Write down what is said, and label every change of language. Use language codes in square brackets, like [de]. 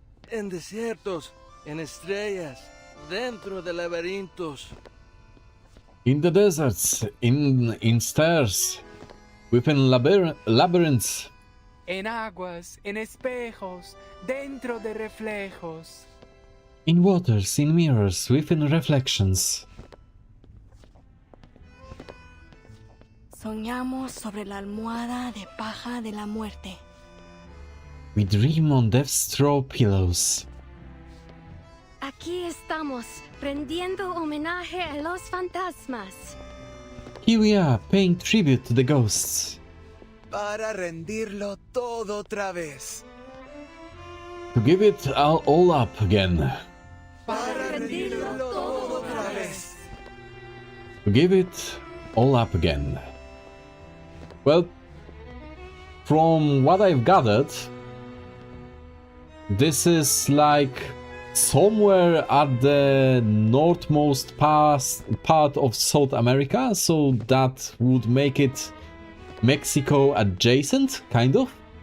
[es] En desiertos, en estrellas, dentro de laberintos. [en] In the deserts, in stairs, within labyrinths. [es] En aguas, en espejos, dentro de reflejos. [en] In waters, in mirrors, within reflections. [es] Soñamos sobre la almohada de paja de la muerte. [en] We dream on death's straw pillows. [es] Aquí estamos, rendiendo homenaje a los fantasmas. [en] Here we are, paying tribute to the ghosts. [es] Para rendirlo todo otra vez. [en] To give it all up again. [es] Para rendirlo todo otra vez. [en] To give it all up again. Well, from what I've gathered, this is like somewhere at the northmost part of South America, so that would make it Mexico adjacent, kind of.